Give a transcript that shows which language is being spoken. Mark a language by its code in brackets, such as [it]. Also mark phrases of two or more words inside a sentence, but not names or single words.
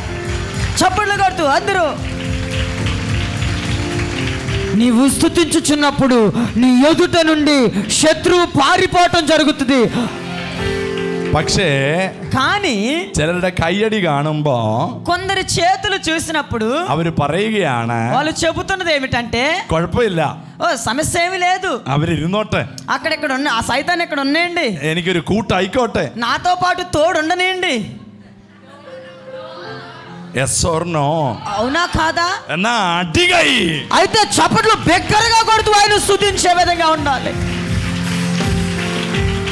[te] చప్పట్లు కొడుతూ అందరూ. నీవు స్తుతించుచున్నప్పుడు నీ ఎదుట నుండి శత్రువు పారిపోవటం జరుగుతుంది. [ml] പക്ഷേ [te] కానీ [ml] ചിലരുടെ കയ്യടി കാണുമ്പോ, [te] కొందరి చేతులు చూసినప్పుడు [ml] അവര് പറയുകയാണ്, [te] వాళ్ళు చెబుతున్నది ఏమిటంటే [ml] കുഴപ്പമില്ല, [te] ఓ సమస్య ఏమీ లేదు, [ml] അവരിരുന്നോട്ടെ, [te] అక్కడెక్కడ ఉన్న ఆ సైతాన్ని ఇక్కడ ఉన్నాయండి, [ml] എനിക്കൊരു കൂട്ടായിക്കോട്ടെ, [te] నాతో పాటు తోడు ఉండనియండి. [en] yes or no? [te] అవునా కాదా? [ml] എന്നാ అడిగై. [te] అయితే చప్పట్లు బిగ్గరగా కొడుతూ ఆయన స్తుతించే విధంగా ఉండాలి.